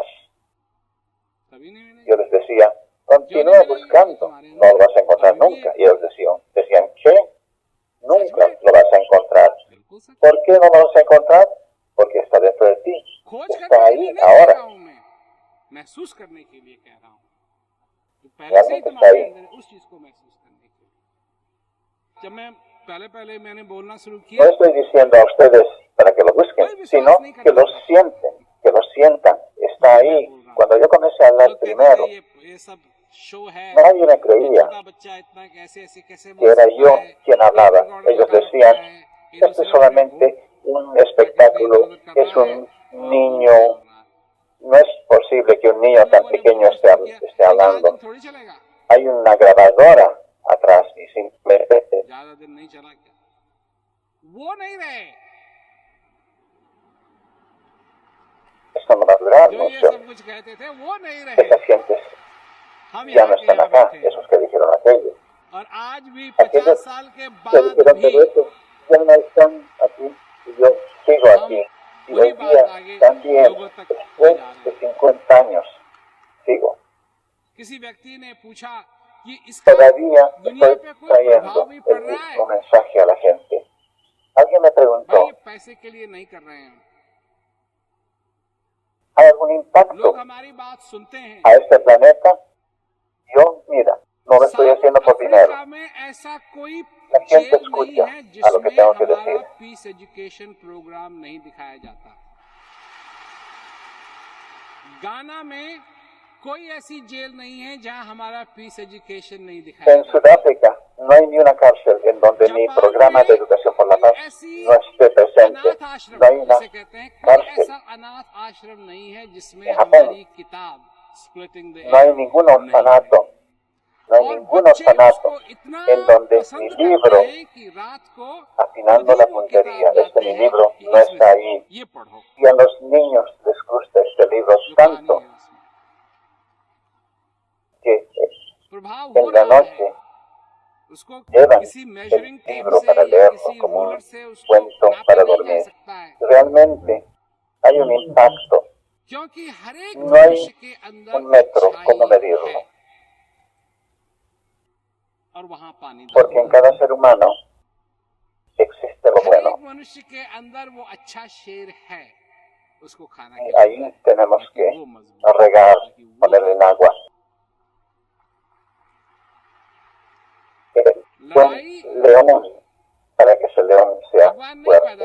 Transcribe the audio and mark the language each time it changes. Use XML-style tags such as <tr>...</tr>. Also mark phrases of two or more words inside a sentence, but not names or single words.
<hi>कभी नहीं मिलेगी।</hi> <es>Yo les decía, continúa buscando, no lo vas a encontrar nunca. Y ellos decían, ¿qué? Nunca lo vas a encontrar.</es> <hi>बिल्कुल सच।</hi> <es>¿Por qué no lo vas a encontrar? Porque está dentro de ti.</es> <hi>खोज</hi> <es>Está</es> <hi>करने के</hi> <es>ahí</es> <hi>लिए नहीं कह</hi> <es>ahora.</es> <hi>रहा हूँ मैं, महसूस करने के लिए कह रहा हूँ। तो पहले से ही</hi> <es>Realmente</es> <hi>तुम्हारे</hi> <es>está ahí.</es> <hi>अंदर है, उस चीज को महसूस करने के लिए। जब मैं पहले मैंने बोलना शुरू</hi> <es>No</es> <hi>किया,</hi> <es>estoy diciendo a ustedes para que lo busquen, sino que lo sienten, que lo sientan. Está ahí. Cuando yo comencé a hablar</es> <hi>लोग कहते</hi> <es>primero,</es> <hi>थे ये सब शो है,</hi> <es>nadie me</es> <hi>ये</hi> <es>creía</es> <hi>छोटा बच्चा इतना कैसे</hi> <es>que</es> <hi>बोल</hi> <es>era</es> <hi>सकता</hi> <es>yo</es> <hi>है,</hi> <es>quien hablaba.</es> <en>tape recorder</en> <es>Ellos</es> <hi>लगा</hi> <es>decían,</es> <hi>रखा है, ये</hi> <es>esto es</es> <hi>दूसरे</hi> <es>solamente un espectáculo, es un niño. No es posible que un niño tan pequeño esté hablando.</es> <hi>थोड़ी चलेगा,</hi> <es>Hay una grabadora atrás y simplemente</es> <hi>ज्यादा दिन नहीं चला क्या? वो नहीं रहे</hi> <es>esto no va a durar</es> <hi>जो ये</hi> <es>mucho.</es> <hi>सब कुछ कहते थे, वो नहीं रहे।</hi> <es>Estas gentes</es> <hi>हम</hi> <es>ya</es> <hi>यहाँ</hi> <es>no</es> <hi>के</hi> <es>están</es> <hi>यहाँ</hi> <es>acá,</es> <hi>बैठे हैं।</hi> <es>esos que dijeron aquello.</es> <hi>और आज भी</hi> <es>Aquellos</es> <hi>50 साल के</hi> <es>que</es> <hi>बाद</hi> <es>dijeron</es> <hi>भी</hi> <es>todo eso ya no están aquí y yo sigo aquí. Y</es> <hi>वही</hi> <es>hoy</es> <hi>बात</hi> <es>día</es> <hi>आगे</hi> <es>también,</es> <hi>लोगों तक ले</hi> <es>después</es> <hi>जा रहे</hi> <es>de</es> <hi>हैं।</hi> <es>50 años, sigo.</es> <hi>किसी व्यक्ति ने पूछा कि इसका</hi> <es>Todavía</es> <hi>दुनिया</hi> <es>estoy</es> <hi>पे कोई</hi> <es>trayendo</es> <hi>प्रभाव भी पड़</hi> <es>el</es> <hi>रहा है?</hi> <es>mismo mensaje a la gente. Alguien me</es> <hi>भाई</hi> <es>preguntó,</es> <hi>ये पैसे के लिए नहीं कर रहे हैं,</hi> <es>¿hay algún impacto</es> <hi>लोग हमारी बात सुनते हैं।</hi> <es>a este planeta? Yo, mira, no lo estoy</es> <hi>साउथ</hi> <es>haciendo por dinero.</es> <hi>अफ्रीका में ऐसा कोई</hi> <es>La gente</es> <hi>जेल नहीं</hi> <es>escucha</es> <hi>है</hi> <es>a lo que</es> <hi>जिसमें</hi> <es>tengo que</es> <hi>हमारा</hi> <es>decir.</es> <en>peace education program</en> <hi>नहीं दिखाया जाता। गाना में कोई ऐसी जेल नहीं है जहां हमारा</hi> <en>peace education</en> <hi>नहीं दिखाया</hi> <es>En Sudáfrica no hay ni una cárcel en donde mi programa de educación por la paz no esté presente.</es> <hi>अनाथ आश्रम</hi> <es>No hay una</es> <hi>जिसे कहते हैं, कोई</hi> <es>cárcel.</es> <hi>ऐसा अनाथ आश्रम नहीं है जिसमें</hi> <es>En Japón</es> <hi>हमारी किताब</hi> <en>splitting the</en> <es>No hay ningún orfanato, no hay ningún orfanato en donde mi libro, afinando la puntería, mi libro no está ahí.</es> <hi>ये पढ़ो</hi> <es>Y a los niños les gusta este libro</es> <hi>जो कहानी</hi> <es>tanto</es> <hi>है उसमें</hi> <es>que</es> <hi>प्रभाव</hi> <es>en</es> <hi>हो</hi> <es>la</es> <hi>रहा है</hi> <es>noche</es> <hi>उसको</hi> <es>llevan</es> <hi>किसी</hi> <es>el</es> <en>measuring tape</en> <es>libro</es> <hi>से</hi> <es>para</es> <hi>या</hi> <es>leerlo</es> <hi>किसी</hi> <es>como</es> <hi>रूलर</hi> <es>un</es> <hi>से उसको</hi> <es>cuento</es> <hi>नापा</hi> <es>para</es> <hi>नहीं जा</hi> <es>dormir.</es> <hi>सकता है,</hi> <es>Realmente hay un impacto,</es> <hi>क्योंकि हर एक</hi> <es>no hay</es> <hi>मनुष्य के अंदर</hi> <es>un metro como</es> <hi>अच्छाई</hi> <es>medirlo,</es> <hi>है और वहां पानी</hi> <es>porque en cada ser humano existe lo</es> <hi>हर</hi> <es>bueno.</es> <hi>एक मनुष्य के अंदर वो अच्छा शेर है, उसको खाना</hi> <es>Y</es> <hi>खिलाना</hi> <es>ahí</es> <hi>है,</hi> <es>tenemos</es> <hi>ताकि</hi> <es>que</es> <hi>वो मजबूत</hi> <es>regar,</es> <hi>ताकि वो</hi> <es>ponerle el agua. Buen</es> <hi>लड़ाई</hi> <es>león para que ese león sea</es> <hi>भगवान नहीं पैदा</hi>